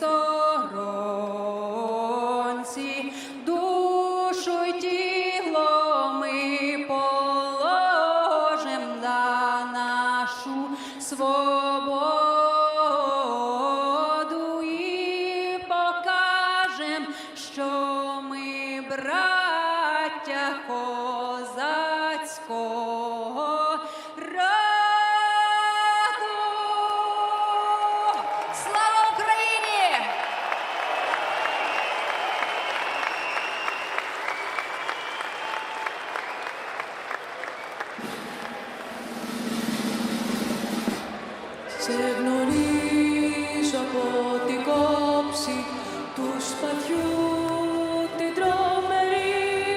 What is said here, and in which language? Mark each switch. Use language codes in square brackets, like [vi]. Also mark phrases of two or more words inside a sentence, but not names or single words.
[uk] сторонці, душу й тіло ми положим за нашу свободу і покажем, що ми браття козацького роду. Слава Україні! [el] Σε γνωρίζω από την κόψη του σπαθιού την τρομερή.